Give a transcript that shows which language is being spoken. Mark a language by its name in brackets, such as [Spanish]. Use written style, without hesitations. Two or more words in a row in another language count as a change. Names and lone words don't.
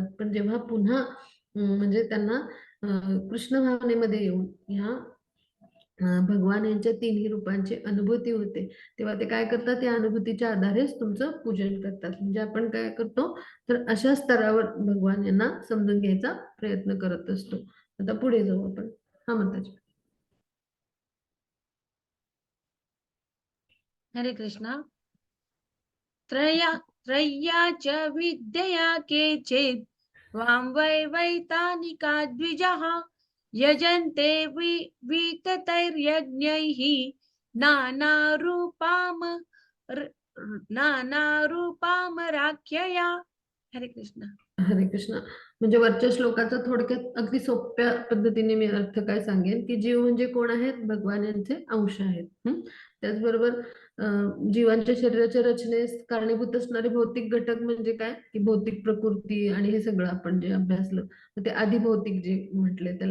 [Marathi] पण जेव्हा पुन्हा म्हणजे त्यांना कृष्ण भावनेमध्ये येऊन ह्या भगवान यांच्या तिन्ही रूपांची अनुभूती होते, तेव्हा ते काय करतात, या अनुभूतीच्या आधारेच तुमचं पूजन करतात. म्हणजे आपण काय करतो, तर अशा स्तरावर भगवान यांना समजून घ्यायचा प्रयत्न करत असतो. आता पुढे जाऊ आपण. हा माताजी. हरे कृष्ण. [Sanskrit] त्रय्या च विद्यया केचित् त्वां वैतानिका द्विजः यजन्ते विततैर्यज्ञैः नानारूपाम नानारूपामराख्यया. [Marathi] हरे कृष्ण. हरे कृष्ण. म्हणजे वरच्या श्लोकाचा थोडक्यात अगदी सोप्या पद्धतीने मी अर्थ काय सांगेन की जीव म्हणजे कोण आहेत, भगवान यांचे अंश आहेत. त्याचबरोबर जीवांच्या शरीराच्या रचनेस कारणीभूत असणारे भौतिक घटक म्हणजे काय की भौतिक प्रकृती आणि हे सगळं आपण जे अभ्यासलं, तर ते आधिभौतिक जे म्हटले त्याला.